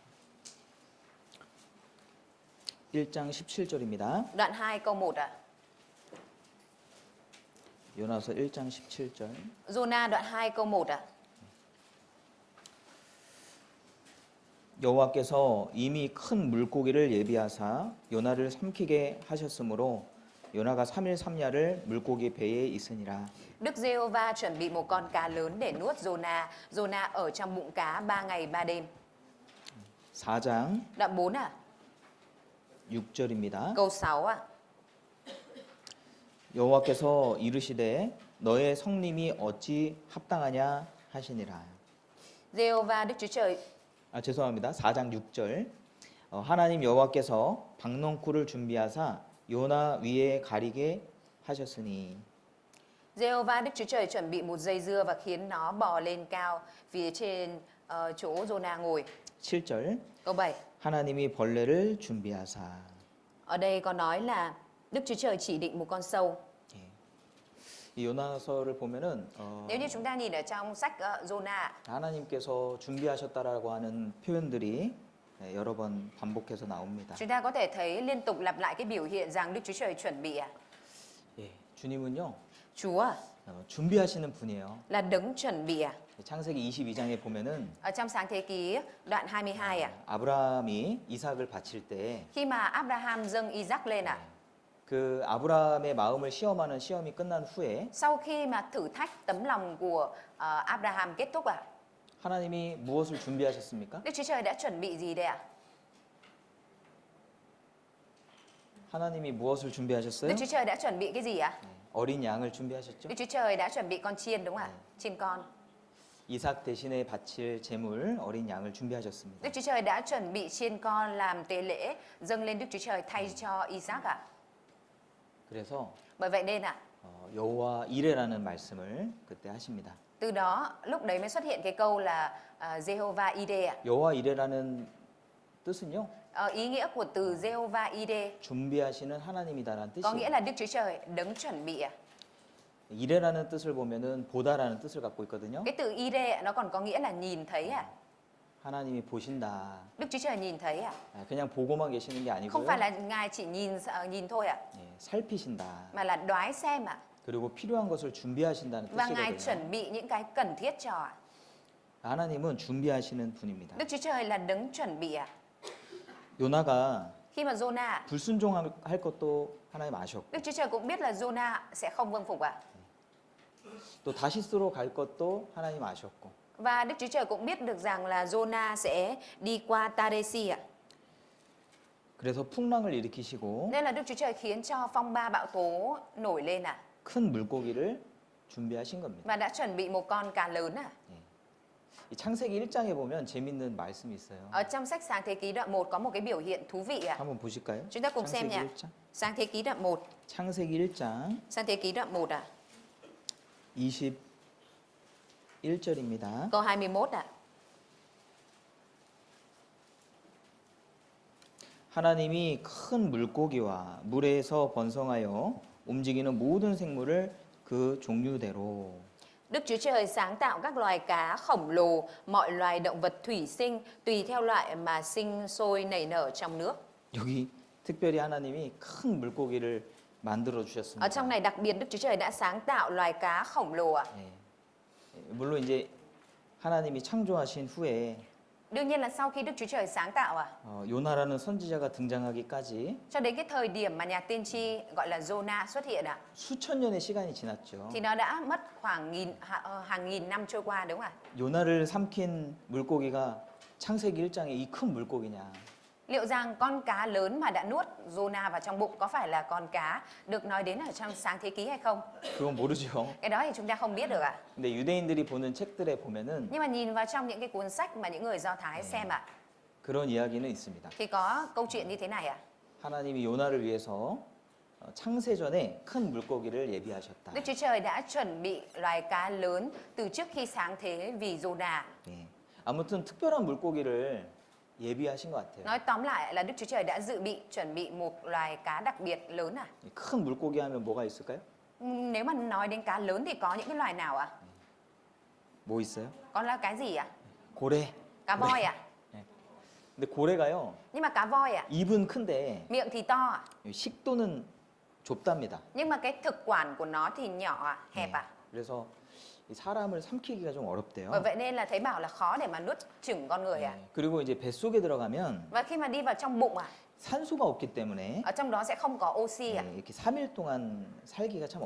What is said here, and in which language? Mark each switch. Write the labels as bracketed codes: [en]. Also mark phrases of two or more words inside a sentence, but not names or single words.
[ko] 1장 17절입니다. [vi] đoạn 2 câu 1 ạ. [ko] 요나서 1장 17절. [vi] Giô-na đoạn 2 câu 1 ạ. [ko] 여호와께서 이미 큰 물고기를 예비하사 요나를 삼키게 하셨으므로 요나가 3일 3야를 물고기 배에 있으니라. [vi] Đức Giê-hô-va chuẩn bị một con cá lớn để nuốt Giô-na. Giô-na ở trong bụng cá 3 ngày 3 đêm. [ko] 4장 [vi] Đoạn 4 ạ. [ko] 6절입니다. [vi] Câu 6 ạ. [ko] 여호와께서 이르시되 너의 성님이 어찌 합당하냐 하시니라. [vi] Giê-hô-va Đức Chúa Trời [ko] 죄송합니다. 4장 6절. 하나님 여호와께서 박넝쿨을 준비하사 요나 위에 가리게 하셨으니. [vi] Giê-hô-va Đức Chúa Trời chuẩn bị một dây dưa và khiến nó bò lên cao phía trên chỗ Giô-na ngồi. [ko] 7절. [vi] Câu 7. [ko] 하나님이 벌레를 준비하사. [vi] Ở đây có nói là Đức Chúa Trời chỉ định một con sâu. [ko] 이 요나서를 보면은 [vi] Nếu như chúng ta nhìn ở trong sách Giô-na, [ko] 하나님께서 준비하셨다라고 하는 표현들이 여러 번 반복해서 나옵니다. [vi] chúng ta có thể thấy liên tục lặp lại cái biểu hiện rằng Đức Chúa Trời chuẩn bị. [ko] 주님은요 [vi] Chúa [ko] 준비하시는 분이에요. [vi] là đấng chuẩn bị. [ko] 창세기 22장에 보면은 [vi] Ở trong Sáng Thế Ký đoạn 22 [ko] 아브라함이 이삭을 바칠 때 [vi] khi mà Abraham dâng Isaac lên [ko] 그 아브라함의 마음을 시험하는 시험이 끝난 후에 [vi] sau khi mà thử thách tấm lòng của Abraham kết thúc [ko] 하나님이 무엇을 준비하셨습니까? [vi] Đức Chúa Trời đã chuẩn bị gì đây ạ? [ko] 하나님이 무엇을 준비하셨어요? [vi] Đức Chúa Trời đã chuẩn bị cái gì ạ? [ko] 어린 양을 준비하셨죠? [vi] Đức Chúa Trời đã chuẩn bị con chiên đúng không ạ? Chiên con. [ko] 이삭 대신에 바칠 제물 어린 양을 준비하셨습니다. [vi] Đức Chúa Trời đã chuẩn bị chiên con làm tế lễ dâng lên Đức Chúa Trời thay cho Isaac ạ. [ko] 그래서 [vi] Bởi vậy nên [ko] 여호와 이레라는 말씀을 그때 하십니다. [vi] từ đó lúc đấy mới xuất hiện cái câu là Jehovah Ide ạ. [ko] 여호와 이레라는 뜻은요 [vi] Ý nghĩa của từ Jehovah Ide [ko] 준비하시는 하나님이다라는 [vi] có nghĩa [ko] 뜻이에요. [vi] là Đức Chúa Trời đấng chuẩn bị ạ. [ko] 이레라는 뜻을 보면은 보다라는 뜻을 갖고 있거든요. [vi] Cái từ Ide nó còn có nghĩa là nhìn thấy ạ. [ko] 하나님이 보신다. [vi] Đức Chúa Trời nhìn thấy ạ. [ko] 그냥 보고만 계시는 게 [vi] Không [ko] 아니고요. [vi] phải là Ngài chỉ nhìn thôi ạ, [ko] 예, 살피신다. [vi] mà là đoái xem ạ. [ko] 그리고 필요한 것을 준비하신다는 [vi] Và Ngài [ko] 뜻이거든요. [vi] chuẩn bị những cái cần thiết cho ạ. [ko] 하나님은 준비하시는 분입니다. [vi] Đức Chúa Trời là đấng chuẩn bị ạ. [ko] 요나가 [vi] Khi mà Jonah, [ko] 불순종할 것도 하나님 아셨고 [vi] Đức Chúa Trời cũng biết là Jonah sẽ không vâng phục ạ. [ko] 또 다시스로 갈 것도 하나님 아셨고 [vi] Và Đức Chúa Trời cũng biết được rằng là Jonah sẽ đi qua Taresi ạ. [ko] 그래서 풍랑을 일으키시고 [vi] Nên là Đức Chúa Trời khiến cho phong ba bão tố nổi lên ạ. [ko] 큰 물고기를 준비하신 겁니다. [vi] Và đã chuẩn bị một con cá lớn ạ. [ko] 이 창세기 1장에 보면 재밌는 말씀이 있어요. [vi] Ở trong sách Sáng Thế Ký đoạn 1 có một cái biểu hiện thú vị ạ. [ko] 한번 보실까요? [vi] Chúng ta cùng xem [ko] 창세기 [vi] nhé. [ko] 1장. [vi] Sáng Thế Ký đoạn 1. [ko] 창세기 1장 [vi] Sáng Thế Ký đoạn 1 ạ. [ko] 21절입니다. [vi] Câu 21 ạ. [ko] 하나님이 큰 물고기와 물에서 번성하여 움직이는 모든 생물을 그 종류대로 [vi] Đức Chúa Trời sáng tạo các loài cá khổng lồ, mọi loài động vật thủy sinh tùy theo loại mà sinh sôi nảy nở trong nước. [ko] 여기 특별히 하나님이 큰 물고기를 만들어 [vi] Ở [ko] 주셨습니다. [vi] trong này đặc biệt Đức Chúa Trời đã sáng tạo loài cá khổng lồ ạ. [ko] 예. 물론 이제 하나님이 창조하신 후에 [vi] Đương nhiên là sau khi Đức Chúa Trời sáng tạo [ko] 요나라는 선지자가 등장하기까지 [vi] cho đến cái thời điểm mà nhà tiên tri gọi là Jonah xuất hiện [ko] 수천 년의 시간이 지났죠. [vi] thì nó đã mất khoảng hàng nghìn năm trôi qua đúng không ạ? [ko] 요나를 삼킨 물고기가 창세기 1장의 이 큰 물고기냐? [vi] Liệu rằng con cá lớn mà đã nuốt Jonah vào trong bụng có phải là con cá được nói đến ở trong Sáng Thế Ký hay không? [ko] 그건 모르죠. [vi] Cái đó thì chúng ta không biết được ạ. [ko] 근데 유대인들이 보는 책들에 보면은 [vi] Nhưng mà nhìn vào trong những cái cuốn sách mà những người Do Thái xem [ko] 그런 이야기는 있습니다. [vi] thì có câu chuyện như thế này ạ. [ko] 하나님이 요나를 위해서 창세전에 큰 물고기를 예비하셨다. [vi] Đức Chúa Trời đã chuẩn bị loài cá lớn từ trước khi sáng thế vì Jonah. [ko] 예. 아무튼 특별한 물고기를 예비하신 것 같아요. [vi] Nói tóm lại là Đức Chúa Trời đã chuẩn bị một loài cá đặc biệt lớn [ko] 큰 물고기 하면 뭐가 있을까요? [vi] Nếu mà nói đến cá lớn thì có những cái loài nào [ko] 뭐 있어요? [vi] Có là cái gì [ko] 고래. [vi] Cá voi [ko] 근데 고래가요. [vi] Nhưng mà cá voi [ko] 입은 큰데 [vi] miệng thì to [ko] 식도는 좁답니다. [vi] nhưng mà cái thực quản của nó thì nhỏ hẹp [ko] 그래서 이 사람을 삼키기가 좀 어렵대요. [vi] Bởi vậy nên là thấy bảo là khó để mà nuốt chửng con người [ko] 그리고 이제 뱃속에 들어가면 [vi] Và khi mà đi vào trong bụng [ko] 산소가 없기 때문에 [vi] ở trong đó sẽ không có oxy [ko] 이렇게 3일 동안 살기가 참